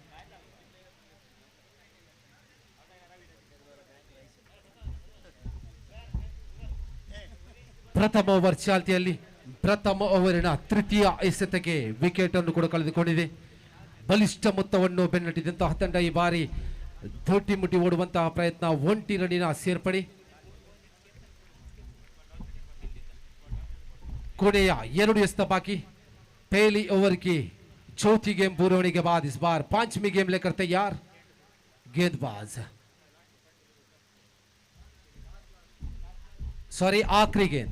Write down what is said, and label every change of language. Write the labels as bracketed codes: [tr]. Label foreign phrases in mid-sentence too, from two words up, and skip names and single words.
[kn] ಪ್ರಥಮ ಓವರ್ ಚಾಲ್ತಿಯಲ್ಲಿ ಪ್ರಥಮ ಓವರಿನ ತೃತೀಯ ಎಸೆತಕ್ಕೆ ವಿಕೆಟ್ ಅನ್ನು ಕೂಡ ಕಳೆದುಕೊಂಡಿದೆ. ಬಲಿಷ್ಠ ಮೊತ್ತವನ್ನು ಬೆನ್ನಟ್ಟಿದಂತಹ ತಂಡ ಈ ಬಾರಿ ದೊಡ್ಡಿ ಮುಟ್ಟಿ ಓಡುವಂತಹ ಪ್ರಯತ್ನ. 1 ರನ್ನಿನ ಸೇರ್ಪಡೆ. ಕೊನೆ 2 ಎಸೆತ ಬಾಕಿ. [hi] पहली ओवर की चौथी गेम पूरे होने के बाद इस बार 5वीं गेम लेकर तैयार गेंदबाज. सॉरी, आखिरी गेंद.